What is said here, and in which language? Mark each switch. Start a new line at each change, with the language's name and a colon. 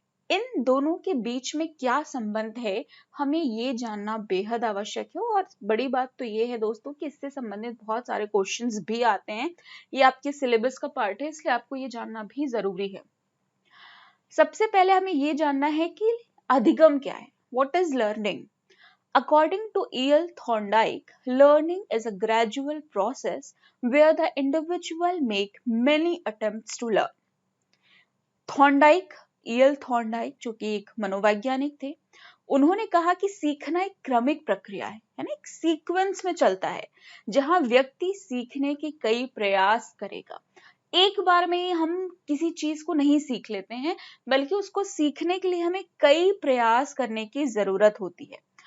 Hindi: इन दोनों के बीच में क्या संबंध है, हमें ये जानना बेहद आवश्यक है। और बड़ी बात तो ये है दोस्तों कि इससे संबंधित बहुत सारे क्वेश्चंस भी आते हैं। ये आपके सिलेबस का पार्ट है, इसलिए आपको ये जानना भी जरूरी है। सबसे पहले हमें ये जानना है कि अधिगम क्या है।
English: What is learning? According to E.L. Thorndike, learning is a gradual process where the individual make many attempts to learn. E.L.
Hindi: Thorndike जो कि एक मनोवैज्ञानिक थे, उन्होंने कहा कि सीखना एक क्रमिक प्रक्रिया है, यानी एक सीक्वेंस में चलता है, जहां व्यक्ति सीखने के कई प्रयास करेगा। एक बार में हम किसी चीज को नहीं सीख लेते हैं, बल्कि उसको सीखने के लिए हमें कई प्रयास करने की जरूरत होती है।